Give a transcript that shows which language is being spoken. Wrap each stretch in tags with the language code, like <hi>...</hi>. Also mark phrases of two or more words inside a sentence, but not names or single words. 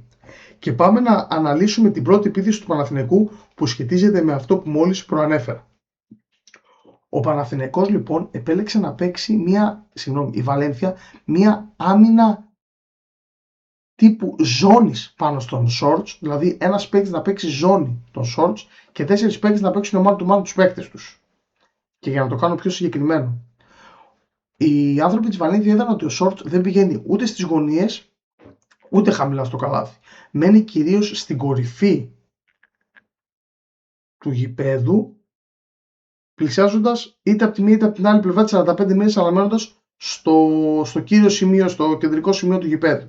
<el>Και πάμε να αναλύσουμε την πρώτη επίθεση του Παναθηναϊκού που σχετίζεται με αυτό που μόλις προανέφερα. Ο Παναθηναϊκός λοιπόν επέλεξε να παίξει η Βαλένθια μία άμυνα τύπου ζώνης πάνω στον Σόρτς, δηλαδή ένας παίκτης να παίξει ζώνη τον Σόρτς και 4 παίκτες να παίξουν</el> <en>man to man</en> <el>τους παίκτες τους. Και για να το κάνω πιο συγκεκριμένο, οι άνθρωποι της Βαλένθια είδαν ότι ο Σόρτς δεν πηγαίνει ούτε στις γωνίες ούτε χαμηλά στο καλάθι. Μένει κυρίως στην κορυφή του γηπέδου, πλησιάζοντας είτε από τη μία είτε από την άλλη πλευρά της 45 μοίρες, αλλά μένοντας στο κύριο σημείο, στο κεντρικό σημείο του γηπέδου.</el>